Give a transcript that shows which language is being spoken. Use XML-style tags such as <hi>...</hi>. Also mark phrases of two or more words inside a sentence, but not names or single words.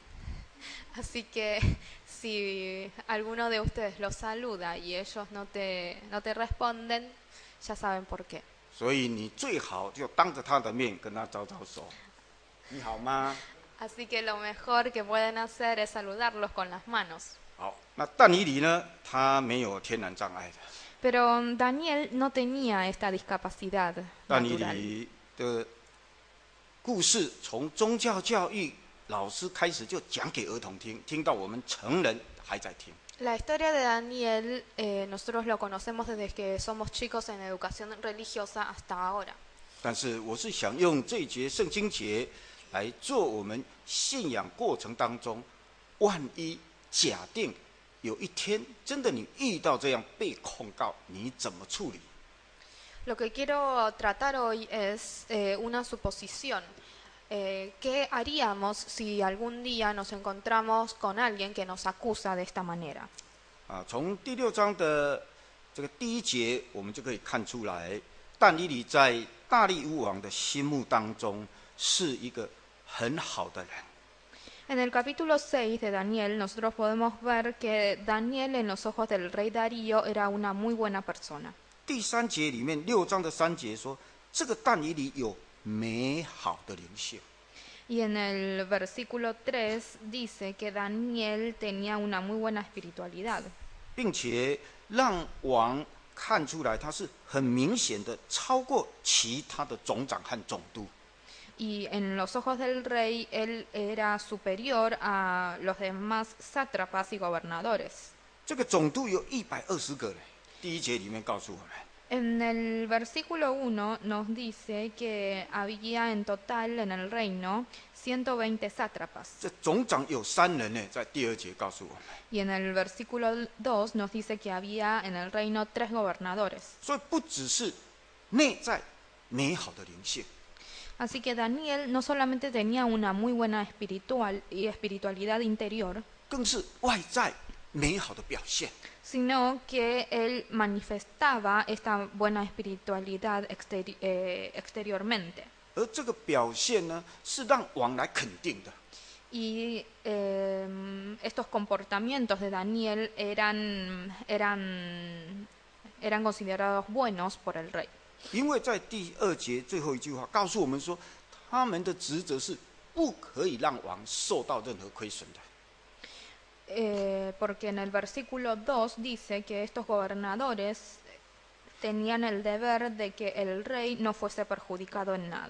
<es>así que si alguno de ustedes los saluda y ellos no te responden, ya saben por qué.</es> <zh>所以你最好就当着他的面跟他招招手，你好吗？</zh> <es>Así que lo mejor que pueden hacer es saludarlos con las manos.</es> <zh>好，那但以理呢？他没有天然障碍的。</zh> <es>Pero Daniel no tenía esta discapacidad</es> <zh>但以</zh> <es>natural.</es> <zh>理的故事从宗教教育老师开始就讲给儿童听，听到我们成人还在听。</zh> <es>La historia de Daniel, nosotros lo conocemos desde que somos chicos en educación religiosa hasta ahora.</es> <zh>但是我是想用这一节圣经节来做我们信仰过程当中，万一假定有一天真的你遇到这样被控告，你怎么处理？</zh> <es>Lo que quiero tratar hoy es una suposición. ¿Qué haríamos si algún día nos encontramos con alguien que nos acusa de esta manera?</es> <zh>从第6章的这个第1节，我们就可以看出来，但以理在大利乌王的心目当中是一个很好的人。</zh> <es>En el capítulo 6 de Daniel, nosotros podemos ver que Daniel en los ojos del rey Darío era una muy buena persona.</es> <zh>第3节里面，6章的3节说，这个但以理有美好的灵性。</zh> <es>Y en el versículo 3 dice que Daniel tenía una muy buena espiritualidad.</es> <zh>并且让王看出来，他是很明显的超过其他的总长和总督。</zh> <es>Y en los ojos del rey, él era superior a los demás sátrapas y gobernadores.</es> <zh>这个总督有120个人，第1节里面告诉我们。</zh> <es>En el versículo 1 nos dice que había en total en el reino 120 sátrapas.</es> <zh>这总长有3人呢，在第2节告诉我们。</zh> <es>Y en el versículo 2 nos dice que había en el reino 3 gobernadores.</es> <zh>所以不只是内在美好的灵性，</zh> <es>Así que Daniel no solamente tenía una muy buena espiritualidad interior,</es> <zh>更是外在美好的表现。</zh> <es>sino que él manifestaba esta buena espiritualidad exteriormente.</es> <zh>而这个表现呢，是让王来肯定的。</zh> <es>Y estos comportamientos de Daniel eran considerados buenos por el rey.</es> <zh>因为在第2节最后一句话告诉我们说，他们的职责是不可以让王受到任何亏损的。</zh> <es>Porque en el versículo 2 dice que estos gobernadores tenían el deber de que el rey no fuese perjudicado en nada.</es>